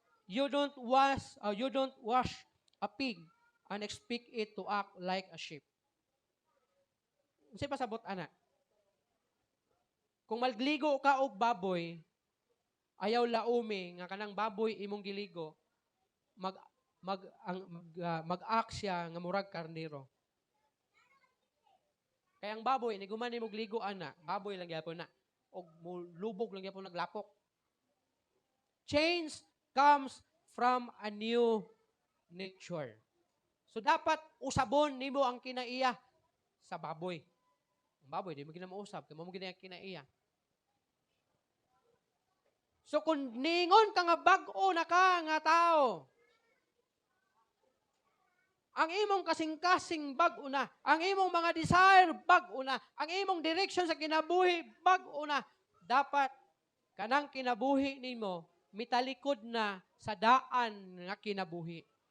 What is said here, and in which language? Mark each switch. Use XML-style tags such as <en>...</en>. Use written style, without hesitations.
<en>You don't wash a pig and expect it to act like a sheep.</en> <ceb>Unsay pasabot ana? Kung magligo ka og baboy, ayaw laumi nga kanang baboy imong giligo, mag-act siya nga murag karnero. Kaya ang baboy ni guman imong ligo ana, baboy lang gyapon na og lubog lang gyapon naglapok.</ceb> <en>Change comes from a new nature.</en> <ceb>So dapat usabon nimo ang kinaiya sa baboy. Ang baboy di mo ginausab, kay mo gina kinaiya. So kung ningon ka nga bag-o na ka nga tao, ang imong kasing-kasing bag-o na, ang imong mga desire bag-o na, ang imong direction sa kinabuhi bag-o na, dapat kanang kinabuhi nimo mitalikod na sa daan nga kinabuhi.</ceb>